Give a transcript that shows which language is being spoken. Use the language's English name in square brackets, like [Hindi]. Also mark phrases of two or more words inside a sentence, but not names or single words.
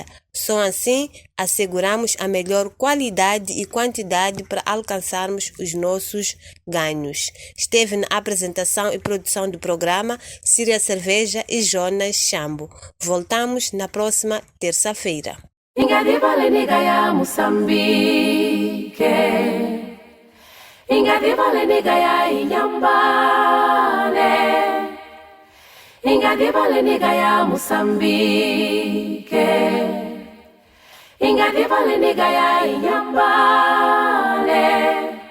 [Portuguese] Só assim asseguramos a melhor qualidade e quantidade para alcançarmos os nossos ganhos. Esteve na apresentação e produção do programa Síria Cerveja e Jonas Chambo. Voltamos na próxima terça-feira. [Tsonga] Ingadiva lenigaya Moçambique, Ingadiva lenigaya Inhambane, Ingadiva lenigaya Moçambique, Ingadiva lenigaya Inhambane.